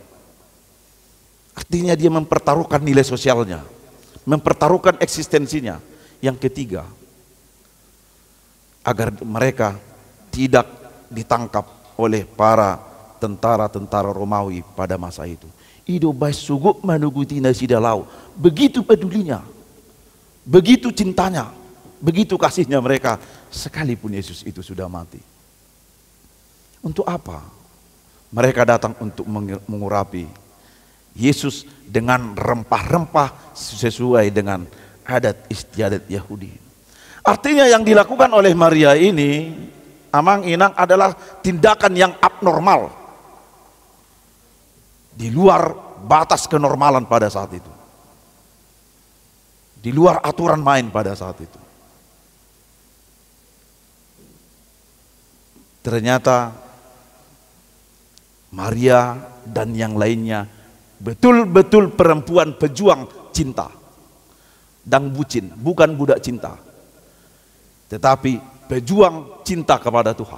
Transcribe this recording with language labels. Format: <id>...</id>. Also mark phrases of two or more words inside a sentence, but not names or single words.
<id>Artinya dia mempertaruhkan nilai sosialnya, mempertaruhkan eksistensinya. Yang ketiga, agar mereka tidak ditangkap oleh para tentara-tentara Romawi pada masa itu.</id> <bbc>Ido bai suguk manuguti nasida lau.</bbc> <id>Begitu pedulinya, begitu cintanya, begitu kasihnya mereka sekalipun Yesus itu sudah mati. Untuk apa? Mereka datang untuk mengurapi Yesus dengan rempah-rempah sesuai dengan adat istiadat Yahudi. Artinya yang dilakukan oleh Maria ini,</id> <bbc>amang inang,</bbc> <id>adalah tindakan yang abnormal, di luar batas kenormalan pada saat itu, di luar aturan main pada saat itu. Ternyata Maria dan yang lainnya betul-betul perempuan pejuang cinta dan bucin, bukan budak cinta, tetapi pejuang cinta kepada Tuhan.</id>